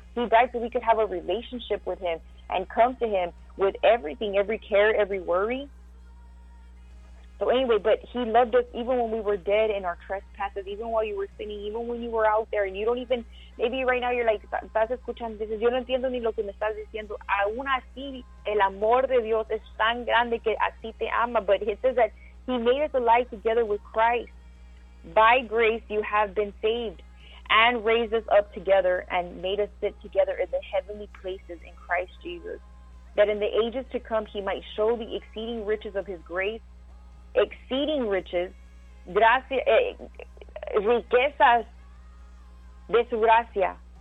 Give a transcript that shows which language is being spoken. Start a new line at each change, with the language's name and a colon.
English: He died so we could have a relationship with him and come to him with everything, every care, every worry. So anyway, but he loved us even when we were dead in our trespasses, even while you were sinning, even when you were out there, and you don't even, maybe right now you're like,
Spanish: estás escuchando, dices, yo no entiendo ni lo que me estás diciendo. Aún así, el amor de Dios es tan grande que así te ama.
English: But it says that he made us alive together with Christ. By grace you have been saved, and raised us up together, and made us sit together in the heavenly places in Christ Jesus, that in the ages to come he might show the exceeding riches of his grace, exceeding riches,
Spanish: gracia, riquezas de su gracia.